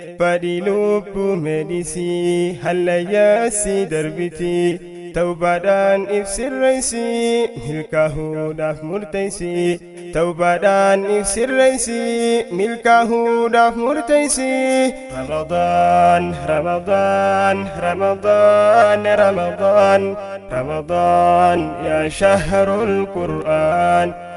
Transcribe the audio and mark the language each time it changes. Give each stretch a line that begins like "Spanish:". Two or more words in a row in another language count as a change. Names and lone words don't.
Oromo: Fadhi lubbuu medhisi, hallayyaa si darbiti. Tawbaadhaan if sirreessi, milkaahuudhaaf murteessi. Tawbaadhaan if sirreessi, milkaahuudhaaf murteessi.
Arabic: رمضان، رمضان، رمضان، رمضان، رمضان، يا شهر القرآن.